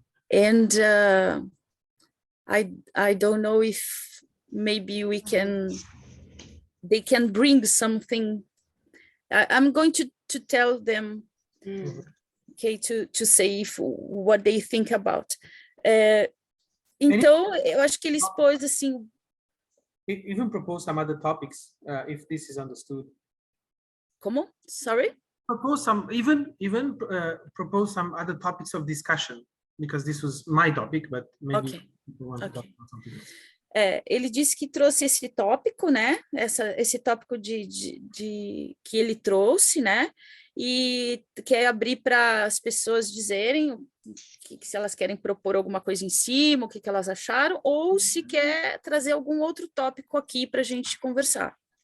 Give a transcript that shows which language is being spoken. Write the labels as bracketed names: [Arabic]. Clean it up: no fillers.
[English] And I don't know if maybe they can bring something. I'm going to tell them, okay, to say what they think about. [Portuguese] Então, eu acho que ele expôs assim. [English] Even propose some other topics, if this is understood. [Portuguese] Como? [English] Sorry? Propose some, propose some other topics of discussion, because this was my topic, but maybe people want to talk about something else. [Portuguese] Ele disse que trouxe esse tópico, né? Esse tópico que ele trouxe, né? E quer abrir para as pessoas dizerem que se elas querem propor alguma coisa em cima, o que elas acharam, ou se quer trazer algum outro tópico aqui para a gente conversar.